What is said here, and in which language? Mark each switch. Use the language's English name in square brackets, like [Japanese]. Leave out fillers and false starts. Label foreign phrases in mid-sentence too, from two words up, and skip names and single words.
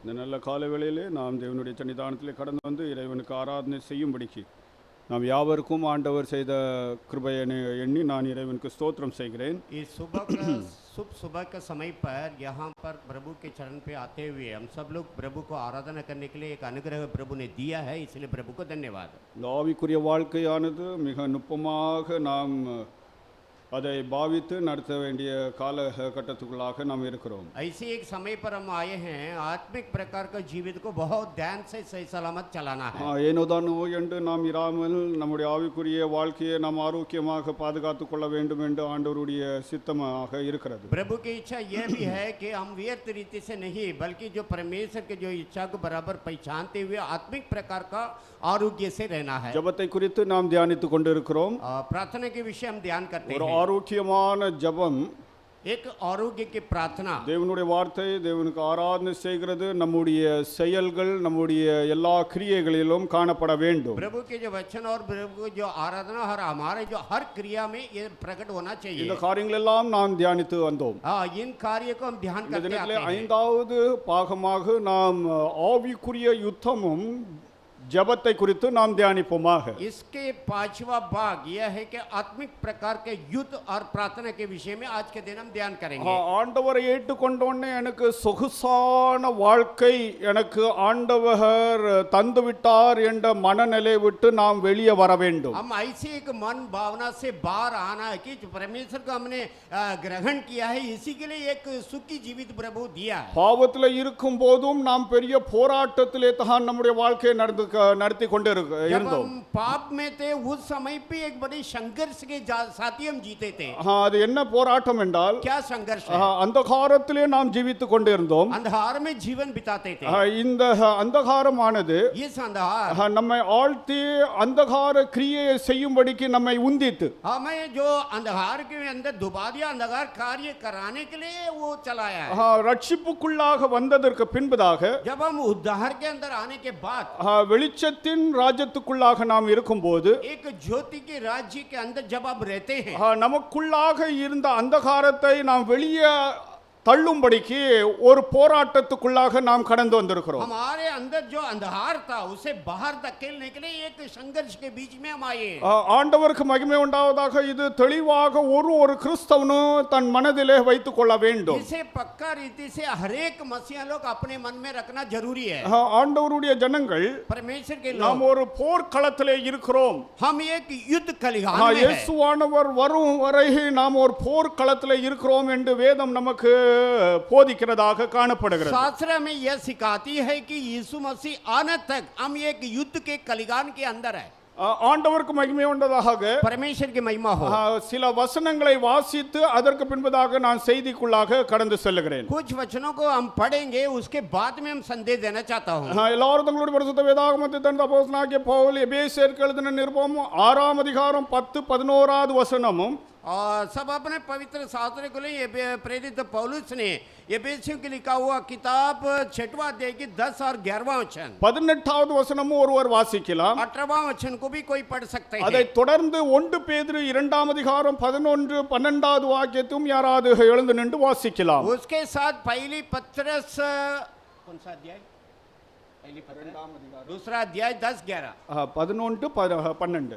[Tamil] நல்ல காலை வேளையிலே நாம் தேவனுடைய சன்னிதானத்திலே கடந்து வந்து இறைவனுக்கு ஆராதனை செய்யும்படிக்கு நாம் யாவருக்கும் ஆண்டவர் செய்த கிருபையை எண்ணி நான் இறைவனுக்கு ஸ்தோத்திரம் செய்கிறேன். [Hindi] इस शुभ सुबह के समय पर यहाँ पर प्रभु के चरण पे आते हुए हम सब लोग प्रभु को आराधना करने के लिए एक अनुग्रह प्रभु ने दिया है, इसलिए प्रभु को धन्यवाद. [Tamil] இந்த ஆவிக்குரிய வாழ்க்கையானது மிக நுட்பமாக நாம் அதை பாவித்து நடத்த வேண்டிய காலகட்டத்துக்குள்ளாக நாம் இருக்கிறோம். [Hindi] ऐसे एक समय पर हम आए हैं, आत्मिक प्रकार का जीवित को बहुत ध्यान से सही सलामत चलाना है. [Tamil] ஏனோதானோ என்று நாம் இராமல் நம்முடைய ஆவிக்குரிய வாழ்க்கையை நாம் ஆரோக்கியமாக பாதுகாத்துக் கொள்ள வேண்டும் என்று ஆண்டவருடைய சித்தமாக இருக்கிறது. [Hindi] प्रभु की इच्छा यह भी है कि हम व्यर्थ रीति से नहीं बल्कि जो परमेश्वर के जो इच्छा को बराबर पहचानते हुए आत्मिक प्रकार का आरोग्य से रहना है. [Tamil] ஜெபத்தை குறித்து நாம் தியானித்துக் கொண்டிருக்கிறோம். [Hindi] प्रार्थना के विषय हम ध्यान करते हैं. [Tamil] ஆரோக்கியமான ஜெபம், [Hindi] एक आरोग्य की प्रार्थना, [Tamil] தேவனுடைய வார்த்தை தேவனுக்கு ஆராதனை செய்கிறது நம்முடைய செயல்கள் நம்முடைய எல்லா கிரியைகளிலும் காணப்பட வேண்டும். [Hindi] प्रभु के जो वचन और प्रभु की जो आराधना और हमारे जो हर क्रिया में ये प्रकट होना चाहिए. [Tamil] இந்த காரியங்கள் எல்லாம் நாம் தியானித்து வந்தோம். [Hindi] इन कार्य को हम ध्यान करते आते हैं. [Tamil] ஐந்தாவது பாகமாக நாம் ஆவிக்குரிய யுத்தமும் ஜபத்தை குறித்து நாம் தியானிப்போமாக. [Hindi] इसके पांचवा भाग यह है कि आत्मिक प्रकार के युद्ध और प्रार्थना के विषय में आज के दिन हम ध्यान करेंगे. [Tamil] ஆண்டவரை ஏற்றுக்கொண்டோன்னே எனக்கு சொகுசான வாழ்க்கை எனக்கு ஆண்டவர் தந்து விட்டார் என்ற மனநிலை விட்டு நாம் வெளியே வர வேண்டும். [Hindi] हम ऐसे एक मन भावना से बाहर आना है कि परमेश्वर को हमने ग्रहण किया है, इसी के लिए एक सुखी जीवित प्रभु दिया है. [Tamil] பாவத்தில் இருக்கும் போதும் நாம் பெரிய போராட்டத்திலே தான் நம்முடைய வாழ்க்கையை நடத்தி கொண்டு இருந்தோம். [Hindi] पाप में थे उस समय पे एक बड़े संघर्ष के साथ ही हम जीते थे. [Tamil] அது என்ன போராட்டம் என்றால், [Hindi] क्या संघर्ष है? [Tamil] அந்தகாரத்திலே நாம் ஜீவித்துக் கொண்டு இருந்தோம். [Hindi] अंधकार में जीवन बिताते थे. [Tamil] இந்த அந்தகாரமானது [Hindi] इस अंधकार [Tamil] நம்மை ஆழ்த்தி அந்தகார கிரியையை செய்யும்படிக்கு நம்மை உந்தித்து [Hindi] हमें जो अंधकार के अंदर डुबा दिया, अंधकार कार्य कराने के लिए वो चलाया है. [Tamil] ரட்சிப்புக்குள்ளாக வந்ததற்கு பின்பதாக, [Hindi] जब हम उद्धार के अंदर आने के बाद [Tamil] வெளிச்சத்தின் ராஜ்யத்துக்குள்ளாக நாம் இருக்கும்போது, [Hindi] एक ज्योति के राज्य के अंदर जब आप रहते हैं, [Tamil] நமக்குள்ளாக இருந்த அந்தகாரத்தை நாம் வெளியே தள்ளும்படிக்கு ஒரு போராட்டத்துக்குள்ளாக நாம் கடந்து வந்திருக்கிறோம். [Hindi] हमारे अंदर जो अंधकार था उसे बाहर धकेलने के लिए एक संघर्ष के बीच में हम आए. [Tamil] ஆண்டவருக்கு மகிமை உண்டாவதாக. இது தெளிவாக ஒரு கிறிஸ்தவனும் தன் மனதிலே வைத்துக் கொள்ள வேண்டும். [Hindi] इसे पक्का रीति से हर एक मसीहा लोग अपने मन में रखना जरूरी है. [Tamil] ஆண்டவருடைய ஜனங்கள், [Hindi] परमेश्वर के लोग, [Tamil] நாம் ஒரு போர்க்களத்திலே இருக்கிறோம். [Hindi] हम एक युद्ध कलिहान में हैं. [Tamil] இயேசுவானவர் வரும் வரை நாம் ஒரு போர்க்களத்திலே இருக்கிறோம் என்று வேதம் நமக்கு போதிக்கிறதாக காணப்படுகிறது. [Hindi] शास्त्र में यह सिखाती है कि यीशु मसीह आने तक हम एक युद्ध के कलिगान के अंदर है. [Tamil] ஆண்டவருக்கு மகிமை உண்டதாக. [Hindi] परमेश्वर की महिमा हो. [Tamil] சில வசனங்களை வாசித்து அதற்கு பின்பதாக நான் செய்திக்குள்ளாக கடந்து செல்கிறேன். [Hindi] कुछ वचनों को हम पढ़ेंगे, उसके बाद में हम संदेश देना चाहता हूं. [Tamil] எல்லாரும் தங்களுடைய பரிசுத்த வேதாகமத்தை திறந்து அப்போஸ்தலனாகிய பவுல் எபேசியருக்கு எழுதின நிருபம் 6ஆம் அதிகாரம் 10-11வது வசனமும், [Hindi] और सब अपने पवित्र शास्त्र को लिए प्रेरित पौलुस ने एफेसियों के लिखा हुआ किताब 6वां अध्याय की 10 और 11वां वचन, [Tamil] 18வது வசனமும் ஒருவர் வாசிக்கலாம். [Hindi] 18वां वचन को भी कोई पढ़ सकते हैं. [Tamil] அதை தொடர்ந்து 1 பேதுரு 2ஆம் அதிகாரம் 11-12வது வாக்கியத்தும் யாராவது எழுந்து நின்று வாசிக்கலாம். [Hindi] उसके साथ पहली पत्रस, कौन सा अध्याय? दूसरा अध्याय 10-11, 11-12